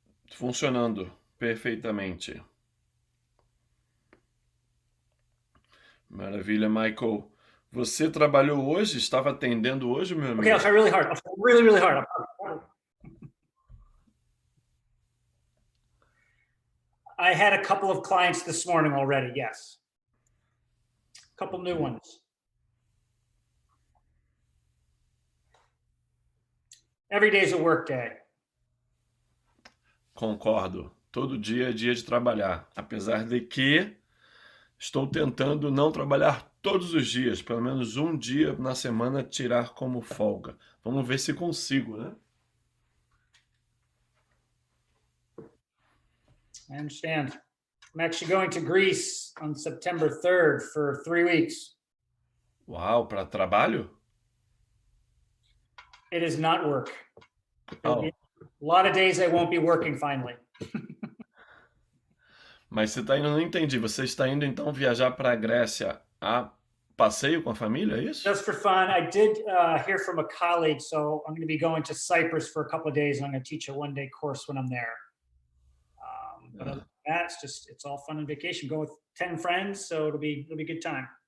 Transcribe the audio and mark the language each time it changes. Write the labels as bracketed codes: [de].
[pt] Funcionando perfeitamente. Maravilha, Michael. Você trabalhou hoje? Estava atendendo hoje, meu amigo? [en] Okay, I'll try really hard. I'll try really, really hard. I had a couple of clients this morning already, yes. A couple new ones. Every day is a work day. [pt] Concordo. Todo dia é dia de trabalhar. Apesar de que estou tentando não trabalhar todos os dias, pelo menos um dia na semana tirar como folga. Vamos ver se consigo, né? [en] I understand. I'm actually going to Greece on September 3rd for 3 weeks. [pt] Uau, para trabalho? [en] It is not work. Oh. A lot of days I won't be working finally. [pt] Mas você está indo, não entendi. Você está indo então viajar para a Grécia a passeio com a família, é isso? [en] Just for fun. I did hear from a colleague, so I'm going to be going to Cyprus for a couple of days, and I'm going to teach a one-day course when I'm there. But other than that, it's all fun and vacation. Go with 10 friends, so it'll be a good time.